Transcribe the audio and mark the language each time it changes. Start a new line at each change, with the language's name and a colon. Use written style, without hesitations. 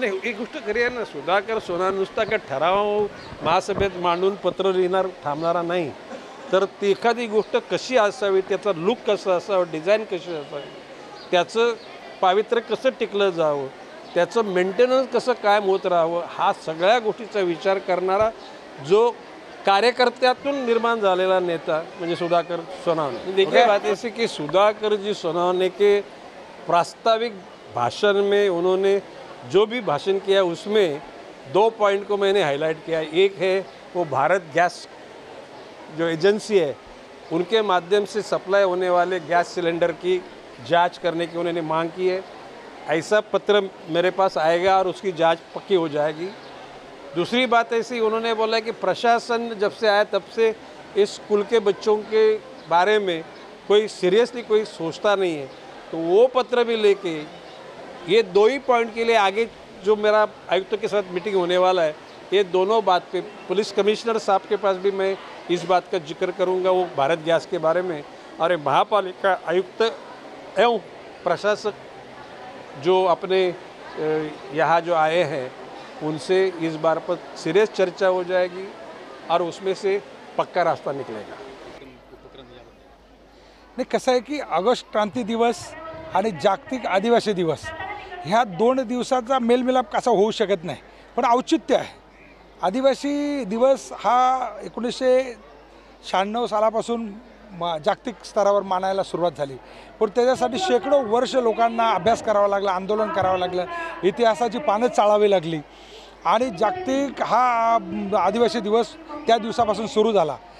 Marathi: नाही, एक गोष्ट खरी आहे ना, सुधाकर सोनवणे नुसता का ठराव महासभेत मांडून पत्र लिहिणार थांबणारा नाही, तर ती एखादी गोष्ट कशी असावी, त्याचा लुक कसा असावं, डिझाईन कशी असावी, त्याचं पावित्र्य कसं टिकलं जावं, त्याचं मेंटेनन्स कसं कायम होत राहावं, हा सगळ्या गोष्टीचा विचार करणारा जो कार्यकर्त्यातून निर्माण झालेला नेता म्हणजे सुधाकर सोनवणे.
Hindi: देखिए बात ऐसी कि सुधाकर जी सोनवणे के प्रास्ताविक भाषण में उन्होंने जो भी भाषण किया उसमें 2 पॉइंट को मैंने हाईलाइट किया. एक है वो भारत गैस जो एजेंसी है उनके माध्यम से सप्लाई होने वाले गैस सिलेंडर की जांच करने की उन्होंने मांग की है. ऐसा पत्र मेरे पास आएगा और उसकी जांच पक्की हो जाएगी. दूसरी बात ऐसी उन्होंने बोला कि प्रशासन जब से आया तब से इस स्कूल के बच्चों के बारे में कोई सीरियसली कोई सोचता नहीं है, तो वो पत्र भी लेके ये 2 ही पॉइंट के लिए आगे जो मेरा आयुक्त के साथ मीटिंग होने वाला है, ये दोनों बात पे पुलिस कमिश्नर साहब के पास भी मैं इस बात का जिक्र करूंगा, वो भारत गैस के बारे में, और महापालिका आयुक्त एवं प्रशासक जो अपने यहाँ जो आए हैं उनसे इस बार पर सीरियस चर्चा हो जाएगी और उसमें से पक्का रास्ता निकलेगा.
Marathi: नाही, कसं आहे की ऑगस्ट क्रांती दिवस आणि जागतिक आदिवासी दिवस ह्या 2 दिवसाचा मेलमिलाप कसा होऊ शकत नाही, पण औचित्य आहे. आदिवासी दिवस हा 1996 सालापासून जागतिक स्तरावर मानायला सुरुवात झाली, पण त्याच्यासाठी शेकडो वर्ष लोकांना अभ्यास करावा लागला, आंदोलन करावं लागलं, इतिहासाची पानं चाळावी लागली आणि जागतिक हा आदिवासी दिवस त्या दिवसापासून सुरू झाला.